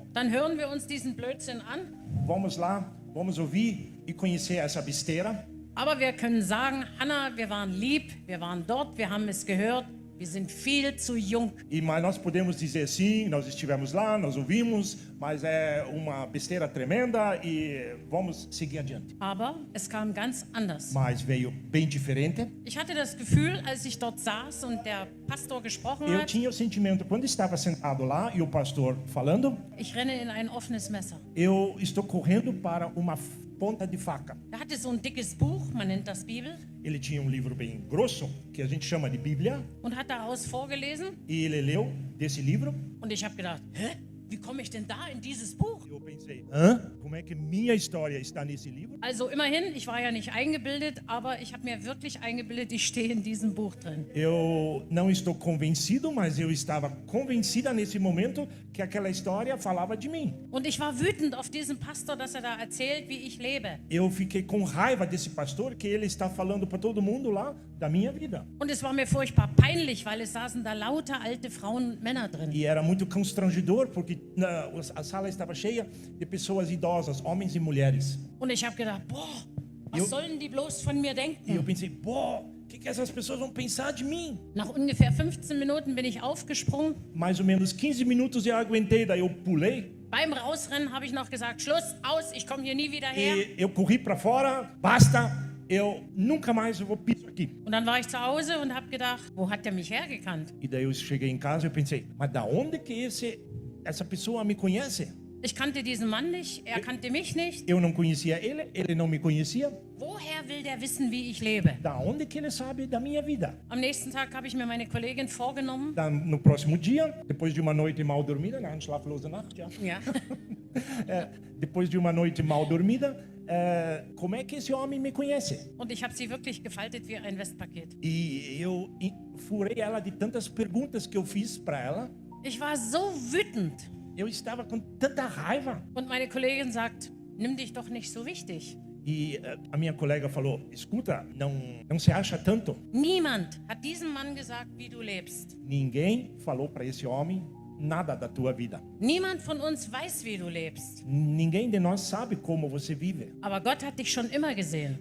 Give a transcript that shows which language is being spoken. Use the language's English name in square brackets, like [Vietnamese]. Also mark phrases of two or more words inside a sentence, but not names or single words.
[German] Dann hören wir uns diesen Blödsinn an. [Portuguese] vamos lá, vamos ouvir e conhecer essa besteira. [German] Aber wir können sagen, Hannah, wir waren lieb, wir waren dort, wir haben es gehört. Wir sind viel zu jung. [Portuguese] Mas nós podemos dizer sim, nós estivemos lá, nós ouvimos, mas é uma besteira tremenda e vamos seguir adiante. [German] Aber es kam ganz anders. [Portuguese] Mas veio bem diferente. [German] Ich hatte das Gefühl, als ich dort saß und der Pastor gesprochen [Portuguese] Eu [German] hat, [Portuguese] tinha o sentimento, quando estava sentado lá e o pastor falando, [German] ich renne in ein offenes Messer. [Portuguese] eu estou correndo para uma ponta de faca. [German] Er hatte so ein dickes Buch, man nennt das Bibel, [Portuguese] Ele tinha um livro bem grosso, que a gente chama de Bíblia, [German] und hat daraus vorgelesen. [Portuguese] e ele leu desse livro. [German] Und ich habe gedacht, hä? Wie komme ich denn da in dieses Buch? [Portuguese] Eu pensei, hã? Como é que minha história está nesse livro? [German] Also immerhin, ich war ja nicht eingebildet, aber ich habe mir wirklich eingebildet, ich stehe in diesem Buch drin. [Portuguese] Eu não estou convencido, mas eu estava convencida nesse momento que aquela história falava de mim. [German] Und ich war wütend auf diesen Pastor, dass er da erzählt, wie ich lebe. [Portuguese] Eu fiquei com raiva desse pastor que ele está falando para todo mundo lá da minha vida. [German] Und es war mir furchtbar peinlich, weil es saßen da lauter alte Frauen und Männer drin. [Portuguese] E era muito constrangedor porque a sala estava cheia de pessoas idosas, homens e mulheres. [German] Und ich habe gedacht, boah, was Jo. sollen die bloß von mir [Portuguese] E eu [German] denken? [Portuguese] pensei, pô, o que essas pessoas vão pensar de mim? [German] Nach ungefähr 15 Minuten bin ich aufgesprungen. [Portuguese] Mais ou menos 15 minutos eu aguentei, daí eu pulei [German] Beim Rausrennen habe ich noch gesagt, Schluss, aus, ich komme hier nie wieder her. [Portuguese] e eu corri para fora, basta, eu nunca mais vou piso aqui. [German] Und dann war ich zu Hause und habe gedacht, wo hat der mich hergekannt? [Portuguese] E daí eu cheguei em casa e eu pensei, mas da onde que essa pessoa me conhece? [German] Ich kannte diesen Mann nicht, er kannte mich nicht. [Portuguese] Eu não conhecia ele, ele não me conhecia. [German] Woher will der wissen, wie ich lebe? [Portuguese] Da onde que ele sabe da minha vida? [German] Am nächsten Tag habe ich mir meine Kollegin vorgenommen. [Portuguese] No próximo dia, depois de uma noite mal dormida, né? [German] Schlaflose Nacht, ja. Ja. [Portuguese] Depois de uma noite mal dormida, como é que esse homem me conhece? [German] Und ich habe sie wirklich gefaltet wie ein Westpaket. [Portuguese] E eu furei ela de tantas perguntas que eu fiz para ela. [German] Ich war so wütend. [Portuguese] Eu estava com tanta raiva. [German] Und meine Kollegin sagt, nimm dich doch nicht so wichtig. [Portuguese] E a minha colega falou, escuta, não se acha tanto? [German] Niemand hat diesem Mann gesagt, wie du lebst. [Portuguese] Ninguém falou para esse homem nada da tua vida. [German] Niemand von uns weiß, wie du lebst. [Portuguese] Ninguém de nós sabe como você vive. [German] Aber Gott hat dich schon immer gesehen.